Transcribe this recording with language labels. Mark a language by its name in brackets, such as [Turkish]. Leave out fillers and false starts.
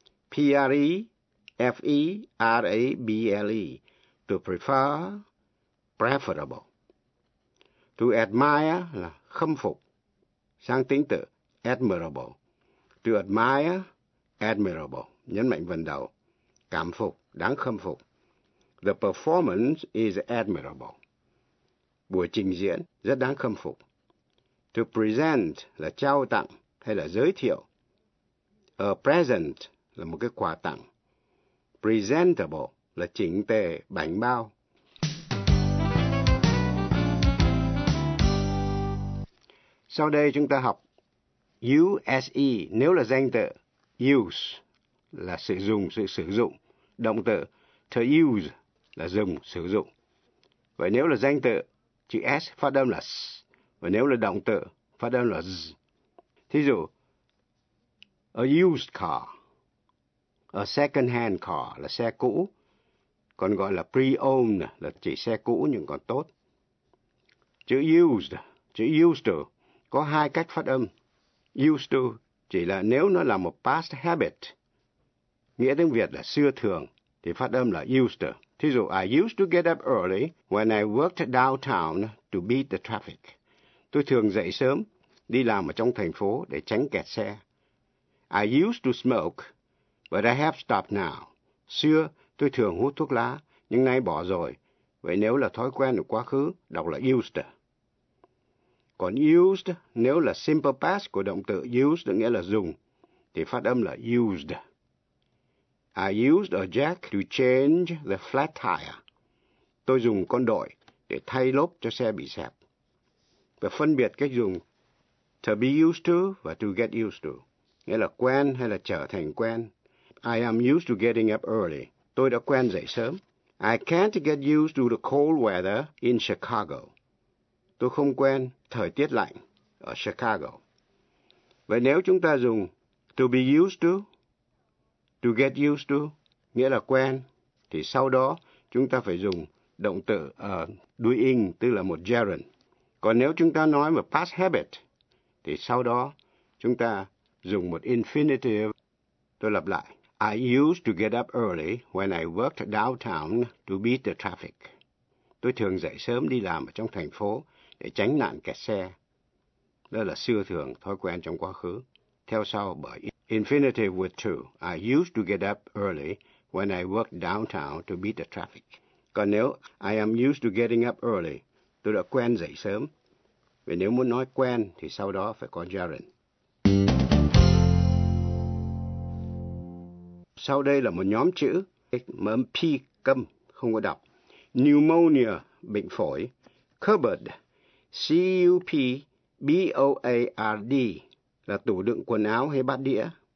[English] P-R-E-F-E-R-A-B-L-E, to prefer, preferable. [Vietnamese] To admire là khâm phục, sang tính từ admirable. To admire, admirable, nhấn mạnh vần đầu, cảm phục, đáng khâm phục. [English] The performance is admirable. [Vietnamese] Buổi trình diễn rất đáng khâm phục. To present là trao tặng hay là giới thiệu. A present là một cái quà tặng. Presentable là chỉnh tề, bảnh bao. Sau đây chúng ta học use, nếu là danh từ, use là sử dụng, sự sử dụng. Động từ to use là dùng, sử dụng. Vậy nếu là danh từ, chữ S phát âm là S. Và nếu là động từ, phát âm là Z. Thí dụ, a used car, a second hand car là xe cũ, còn gọi là pre-owned là chỉ xe cũ nhưng còn tốt. Chữ used, chữ used to có hai cách phát âm. Used to chỉ là nếu nó là một past habit, nghĩa tiếng Việt là xưa thường, thì phát âm là used to. Thí dụ, [English] I used to get up early when I worked downtown to beat the traffic. [Vietnamese] Tôi thường dậy sớm, đi làm ở trong thành phố để tránh kẹt xe. [English] I used to smoke, but I have stopped now. [Vietnamese] Xưa, tôi thường hút thuốc lá, nhưng nay bỏ rồi. Vậy nếu là thói quen của quá khứ, đọc là used. Còn used, nếu là simple past của động từ used, nghĩa là dùng, thì phát âm là used. [English] I used a jack to change the flat tire. [Vietnamese] Tôi dùng con đội để thay lốp cho xe bị xẹp. Và phân biệt cách dùng to be used to và to get used to, nghĩa là quen hay là trở thành quen. [English] I am used to getting up early. [Vietnamese] Tôi đã quen dậy sớm. [English] I can't get used to the cold weather in Chicago. [Vietnamese] Tôi không quen thời tiết lạnh ở Chicago. Vậy nếu chúng ta dùng to be used to, to get used to, nghĩa là quen, thì sau đó chúng ta phải dùng động từ doing, tức là một gerund. Còn nếu chúng ta nói một past habit, thì sau đó chúng ta dùng một infinitive. Tôi lặp lại. [English] I used to get up early when I worked downtown to beat the traffic. [Vietnamese] Tôi thường dậy sớm đi làm ở trong thành phố để tránh nạn kẹt xe. đó là siêu thường thói quen trong quá khứ, theo sau bởi infinitive with to. [English] I used to get up early when I worked downtown to beat the traffic. [Vietnamese] Còn nếu [English] I am used to getting up early, [Vietnamese] tôi đã quen dậy sớm. Vì nếu muốn nói quen thì sau đó phải có gerund. Sau đây là một nhóm chữ, mà âm P câm, không có đọc. Pneumonia, bệnh phổi. Cupboard, C-U-P-B-O-A-R-D, là tủ đựng quần áo hay bát đĩa.